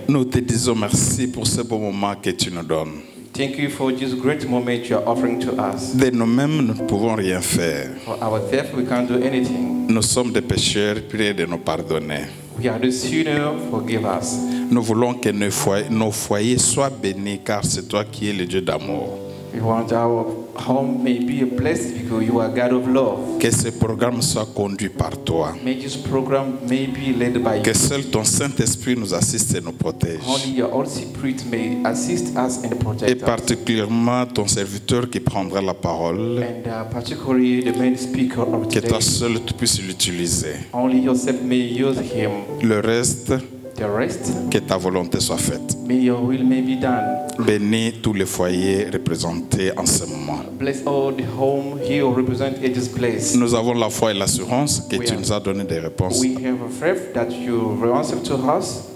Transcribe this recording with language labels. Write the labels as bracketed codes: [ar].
[fr] Nous te disons merci pour ce beau moment que tu nous donnes. [en] Thank you for this great moment you are offering to us. [fr] De nous-mêmes, nous ne pouvons rien faire. [en] For ourselves, we can't do anything. [fr] Nous sommes des pécheurs, priez de nous pardonner. [en] We are the sinner, forgive us. [fr] Nous voulons que nos foyers soient bénis, car c'est toi qui es le Dieu d'amour. [en] We want our home may be a blessed because you are God of love. [fr] Que ce programme soit conduit par toi. [en] May this program may be led by [fr] Que [en] you. [fr] seul ton Saint-Esprit nous assiste et nous protège. [en] Only your Holy Spirit may assist us and [fr] Et [en] protect us. [fr] particulièrement ton serviteur qui prendra la parole. [en] And particularly the main speaker of [fr] Que [en] today. [fr] toi seul tu puisses l'utiliser. [en] Only yourself may use him. [fr] Le reste, [en] The rest, [fr] que ta volonté soit faite. [en] may your will may be done. [fr] Bénis tous les foyers représentés en ce moment. [en] Bless all the home here represent at this place. [fr] Nous avons la foi et l'assurance que tu nous as donné des réponses [en] We have a faith that you will answer to us,